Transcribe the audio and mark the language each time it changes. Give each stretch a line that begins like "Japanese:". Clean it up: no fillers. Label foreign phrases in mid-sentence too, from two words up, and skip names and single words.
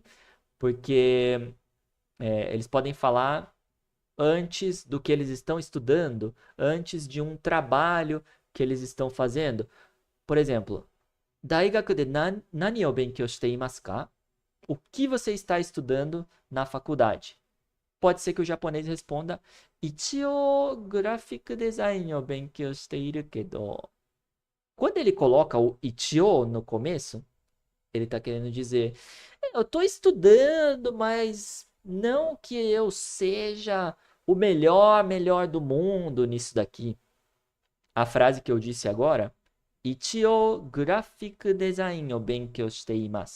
Portuguese: Porque eles podem falar antes do que eles estão estudando, antes de um trabalho que eles estão fazendo. Por exemplo,
Japanese: 大学で何を勉強していますか?
Portuguese: O que você está estudando na faculdade? Pode ser que o japonês responda:
Japanese: 一応
English: graphic design
Japanese: を勉強しているけど.
Portuguese: Quando ele coloca o ichio no começo, ele está querendo dizer: eu estou estudando, mas não que eu seja o melhor do mundo nisso daqui. A frase que eu disse agora:
Japanese: 一応
English: graphic design
Japanese: を勉強しています.